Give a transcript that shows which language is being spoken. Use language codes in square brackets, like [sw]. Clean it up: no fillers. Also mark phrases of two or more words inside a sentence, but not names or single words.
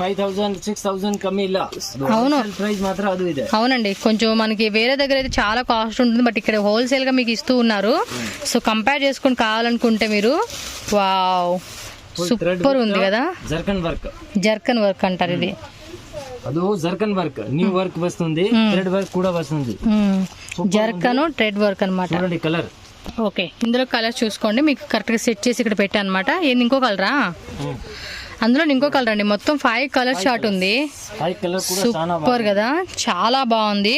[te] అవును, అవునండి, కొంచెం మనకి వేరే దగ్గర అయితే చాలా కాస్ట్ ఉంటుంది, బట్ ఇక్కడ హోల్సేల్ గా మీకు ఇస్తూ ఉన్నారు. సో కంపేర్ చేసుకుని కావాలనుకుంటే మీరు, [en] wow super [te] ఉంది కదా. [en] zarkan work [te] అంటారు ఇది. ಅದು [en] zarkan work, new work [te] వస్తుంది, [en] thread work [te] కూడా వస్తుంది. [en] zarkan thread work [te] అన్నమాట. చూడండి కలర్. ఓకే, ఇందులో కలర్ చూసుకోండి, మీకు కరెక్ట్గా సెట్ చేసి ఇక్కడ పెట్టా అనమాట. ఏంది ఇంకో కలరా? అందులో ఇంకో కలర్ అండి, మొత్తం 5 [en] colour chart [te] ఉంది. సూపర్ కదా, చాలా బాగుంది.